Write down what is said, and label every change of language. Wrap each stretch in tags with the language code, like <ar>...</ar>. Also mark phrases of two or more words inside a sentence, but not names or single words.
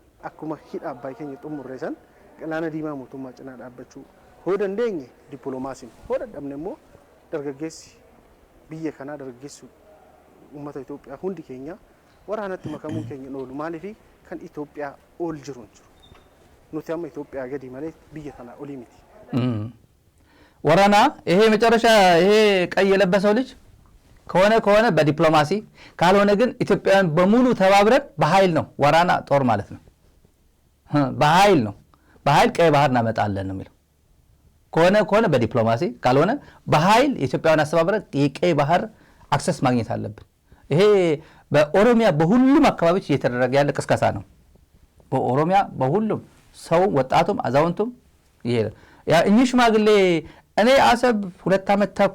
<om>Akkuma hidha abbaa keenya xumurre san galaana diimaa mootummaa cinaa dhaabbachuu hoo dandeenye dippiloomaasiin hoo dadhabne immoo dargaggeessi biyya kanaa dargaggeessu uummata Itoophiyaa hundi keenya waraanatti makamuun keenya oolu maaliif kan Itoophiyaa ol jiru hin jiru. Nuti amma Itoophiyaa gadi malee biyya kanaa olii miti.</om> <am>ወራና ይሄ መጨረሻ ይሄ ቀይ የለበሰው ልጅ ከሆነ በዲፕሎማሲ ካልሆነ ግን ኢትዮጵያውያን በሙሉ ተባብረን በኃይል ነው ወራና ጦር ማለት ነው። በኃይል ቀይ ባህር እናመጣለን ነው የሚለው። ከሆነ በዲፕሎማሲ ካልሆነ በኃይል ኢትዮጵያውያን አስተባብረን የቀይ ባህር አክሰስ ማግኘት አለብን። ይሄ በኦሮሚያ በሁሉም አካባቢዎች እየተደረገ ያለ ቅስቀሳ ነው። በኦሮሚያ በሁሉም ሰው ወጣቱም አዛውንቱም ይሄ ያ እኚህ ሽማግሌ እኔ አሰብ 2 ዓመት</am>